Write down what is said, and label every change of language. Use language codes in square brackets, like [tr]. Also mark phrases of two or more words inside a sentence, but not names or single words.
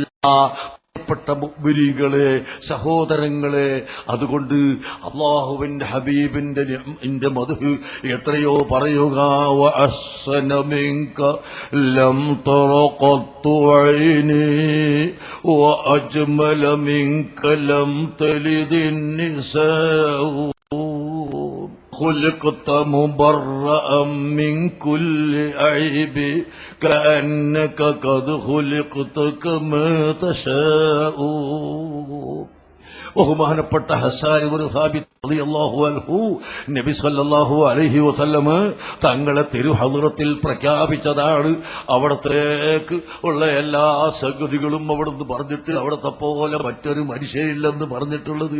[ml] പ്പെട്ട മുഅ്മിനീങ്ങളെ, സഹോദരങ്ങളെ, അതുകൊണ്ട് അല്ലാഹുവിന്റെ ഹബീബിന്റെ മദ്ഹ് എത്രയോ പറയുക. [ar] وأحسن منك لم تر قط عيني وأجمل منك لم تلد النساء خلقت مبرأ من كل عيب كأنك قد خلقت كما تشاء. [ml] ബഹുമാനപ്പെട്ട ഹസ്സാൻ ഇബ്നു സാബിത്ത് [ar] رضي الله عنه [ml] നബി [ar] صلى الله عليه وسلم [ml] തങ്ങളെ തിരുഹദ്റത്തിൽ പ്രഖ്യാപിച്ചതാണ്. അവിടത്തേക്ക് ഉള്ള എല്ലാ സംഗതികളും അവിടുന്ന് പറഞ്ഞിട്ട് അവിടത്തെ പോലെ മറ്റൊരു മനുഷ്യരില്ലെന്ന് പറഞ്ഞിട്ടുള്ളത്.